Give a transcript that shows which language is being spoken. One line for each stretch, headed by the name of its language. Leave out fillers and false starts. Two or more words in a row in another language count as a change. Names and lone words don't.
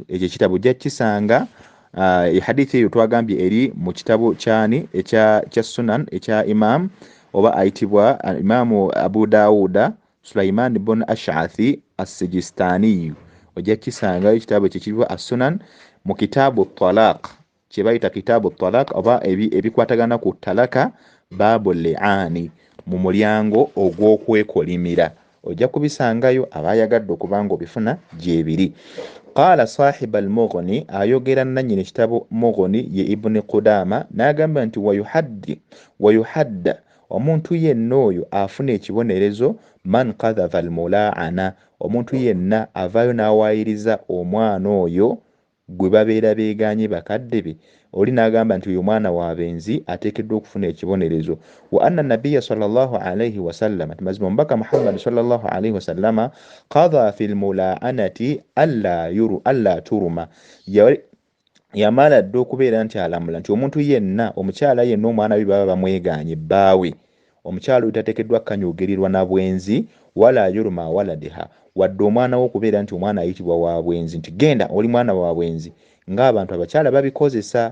Ganda: Ekyo ekitabo ojja kukisanga hadithi eyo twagambye eri mu kitabo kyani ekya Sunan ekya Imam oba ayitibwa Imaamu Abu Dawuda Sulaiman ibn Ash'athi as-Sijistani. Ojja kukisanga ekitabo ekyo kirwa as-Sunan mu
Arabic: كتاب الطلاق
Ganda: kye bayita
Arabic: كتاب الطلاق
Ganda: oba ebikwatagana ku talaka
Arabic: باب اللعان
Ganda: mu mulyango ogw'okwekolimira. Ojja kubisangayo abayagadde okubanga obifuna gyebiri.
Arabic: قال صاحب المغني
Ganda: ayogera nannyini ekitabo Mughni ye Ibn Qudama n'agamba nti wayuhadda omuntu yenna oyo afuna ekibonerezo
Arabic: من قذف الملاعنة
Ganda: omuntu yenna avaayo n'awaayiriza omwana oyo gwe babeera beeganye bakadde be. Oli n'agamba nti uyu mwana wa benzi ateekeddwa okufuna ekibonerezo.
Arabic: وأن النبي صلى الله عليه وسلم
Ganda: mazima omubaka Muhammad
Arabic: صلى الله عليه وسلم قضى في الملاعنة ألا ترمى
Ganda: yamala dda okubeera nti alamula nti omuntu yenna omukyala yenna omwana we baba bamweganye bbaawe omukyala oyo tateekeddwa kukanyugirirwa na bwenzi
Arabic: ولا يرمى ولدها
Ganda: wadde omwana we okubeera nti omwana ayitibwa wa bwenzi nti genda oli mwana wa bwenzi ng'abantu abakyala babikozesa.